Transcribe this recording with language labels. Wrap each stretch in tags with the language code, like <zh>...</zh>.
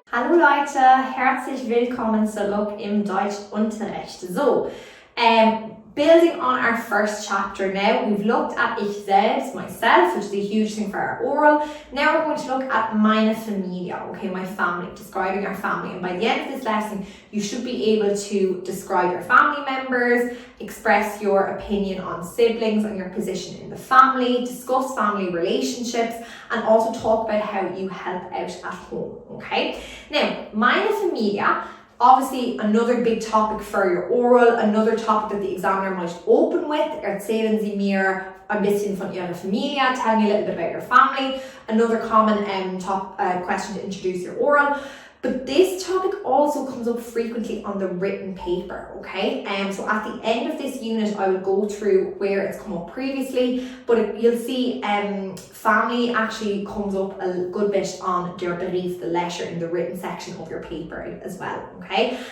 <de>Leute, herzlich willkommen zurück im Deutschunterricht.</de> <en>So, building on our first chapter now, we've looked at</en> <de>ich selbst,</de> <en>myself, which is a huge thing for our oral. Now we're going to look at</en> <de>meine Familie,</de> <en>okay, my family, describing our family. And by the end of this lesson, you should be able to describe your family members, express your opinion on siblings and your position in the family, discuss family relationships, and also talk about how you help out at home, okay? Now,</en> <de>meine Familie,</de> <en>obviously another big topic for your oral, another topic that the examiner might open with.</en> <de>Erzählen Sie mir ein bisschen von Ihrer Familie,</de> <en>tell me a little bit about your family. Another common question to introduce your oral. But this topic also comes up frequently on the written paper, okay? So at the end of this unit, I will go through where it's come up previously, but you'll see family actually comes up a good bit on</en> <de>der Brief,</de> <en>the letter in the written section of your paper as well, okay?</en>